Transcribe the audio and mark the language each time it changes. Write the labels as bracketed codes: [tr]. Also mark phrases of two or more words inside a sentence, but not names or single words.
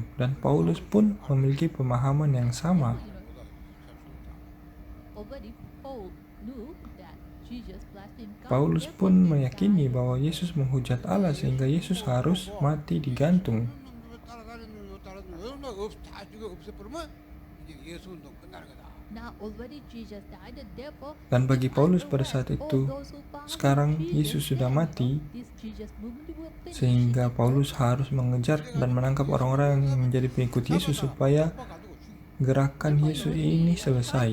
[id] Dan Paulus pun memiliki pemahaman yang sama. Paulus pun meyakini bahwa Yesus menghujat Allah sehingga Yesus harus mati digantung. [ko] 다 죽여 없애버리면 이제 예수 운동 끝나는 거다. [id] Dan bagi Paulus pada saat itu, sekarang Yesus sudah mati, sehingga Paulus harus mengejar dan menangkap orang-orang yang menjadi pengikut Yesus supaya gerakan Yesus ini selesai.